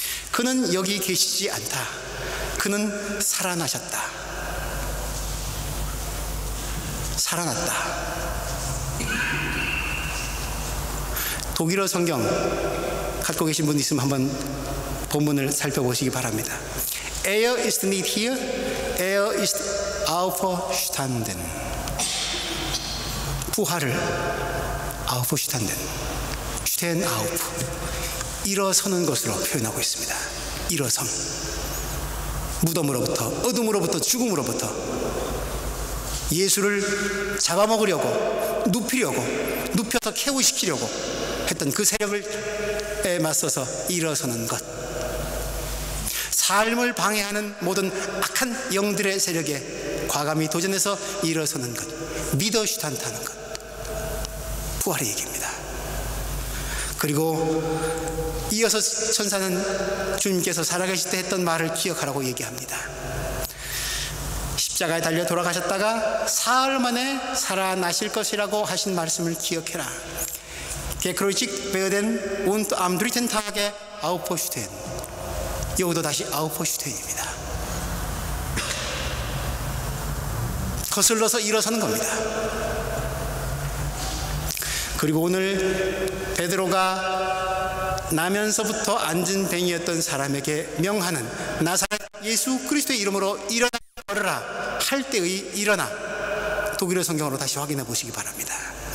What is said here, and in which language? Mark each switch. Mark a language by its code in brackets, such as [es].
[ko] 그는 여기 계시지 않다. 그는 살아나셨다. 살아났다. 독일어 성경 갖고 계신 분 있으면 한번 본문을 살펴보시기 바랍니다. [de] Er ist nicht hier, er ist auferstanden. [ko] 부활을 [de] auferstanden, stehen auf, [ko] 일어서는 것으로 표현하고 있습니다. 일어섬, 무덤으로부터, 어둠으로부터, 죽음으로부터 예수를 잡아먹으려고, 눕히려고, 눕혀서 캐우시키려고 했던 그 세력에 맞서서 일어서는 것, 삶을 방해하는 모든 악한 영들의 세력에 과감히 도전해서 일어서는 것, 믿어슈탄타는 것, 부활의 얘기입니다. 그리고 이어서 천사는 주님께서 살아계실 때 했던 말을 기억하라고 얘기합니다. 십자가에 달려 돌아가셨다가 사흘 만에 살아나실 것이라고 하신 말씀을 기억해라. [de] gekreuzigt werden und am dritten Tage auferstehen. [ko] 여기도 다시 auferstehen입니다. 거슬러서 일어서는 겁니다. 그리고 오늘 베드로가 나면서부터 안진뱅이였던 사람에게 명하는 나사렛 예수 그리스도의 이름으로 일어나 걸으라 할 때의 일어나, 독일어 성경으로 다시 확인해 보시기 바랍니다.